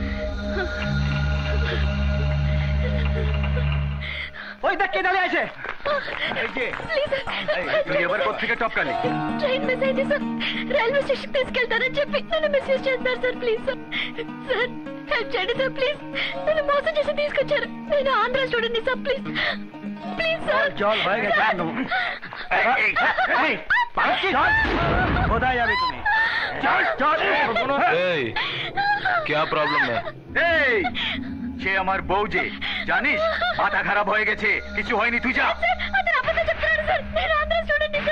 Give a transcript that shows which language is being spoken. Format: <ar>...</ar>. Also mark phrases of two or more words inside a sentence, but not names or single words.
<bn>ওই দেখ কে দাঁড়িয়ে আছে।</bn> <te>ఎవరికి వచ్చి టొక్కాలి ట్రైన్ మిస్ అయింది సార్.</te> <en>railway station</en> <te>తీసుకెళ్తానని చెప్పి నన్ను మిస్యూజ్ చేస్తారు సార్.</te> <en>please sir, sir help</en> <te>చేయండి సార్. ప్లీజ్, నన్ను మోసం చేసి తీసుకొచ్చారు. నేను ఆంధ్ర స్టూడెంట్ సార్.</te> <en>please please sir.</en> <hi>बताया भी तुम्हें क्या प्रॉब्लम है?</hi> <bn>সে আমার বউ যে জানিস, মাথা খারাপ হয়ে গেছে, কিছু হয়নি, তুই যা।</bn> <te>అతను అబద్ధం చెప్తున్నాడు సార్. నేను ఆంధ్ర స్టూడెంట్ సార్.</te>